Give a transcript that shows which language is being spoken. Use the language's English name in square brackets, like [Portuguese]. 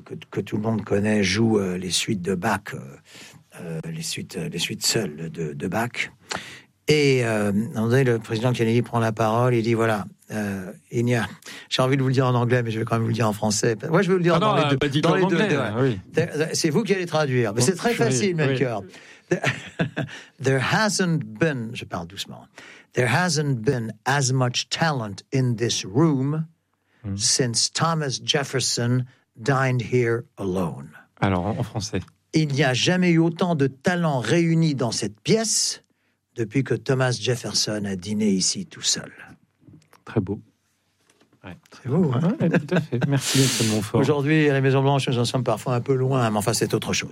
[French] que tout le monde connaît joue les suites de Bach, les suites seules de Bach. Et le président Kennedy prend la parole, il dit voilà, il y a, j'ai envie de vous le dire en anglais, mais je vais quand même vous le dire en français. Moi, je vais le dire dans les deux. Bah, dans les deux, anglais, deux ouais. Oui. C'est vous qui allez traduire. Mais c'est très facile, oui, mon cœur. [English] There hasn't been, [French] je parle doucement, [English] there hasn't been as much talent in this room since Thomas Jefferson dined here alone. [French] Alors, en français. Il n'y a jamais eu autant de talent réuni dans cette pièce depuis que Thomas Jefferson a dîné ici tout seul. Très beau. Ouais, c'est beau, hein. Ouais, tout à fait. Merci, M. Montfort. Aujourd'hui, à la Maison-Blanche, nous en sommes parfois un peu loin, mais enfin, c'est autre chose.